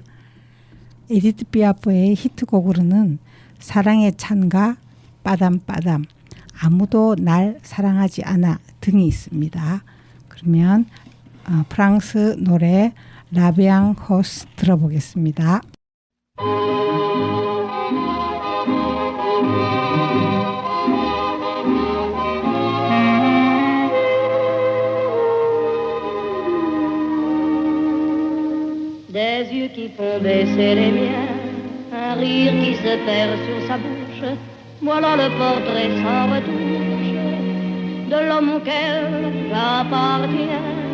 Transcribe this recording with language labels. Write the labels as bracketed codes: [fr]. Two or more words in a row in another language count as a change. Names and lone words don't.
[ko] 에디트 피아프의 히트곡으로는 사랑의 찬가, 빠담빠담, 아무도 날 사랑하지 않아 등이 있습니다. 그러면 프랑스 노래 라비앙 호스 들어보겠습니다. [fr] Des yeux qui font baisser les miens, un rire qui se perd sur sa bouche, voilà le portrait sans retouche de l'homme auquel j'appartiens.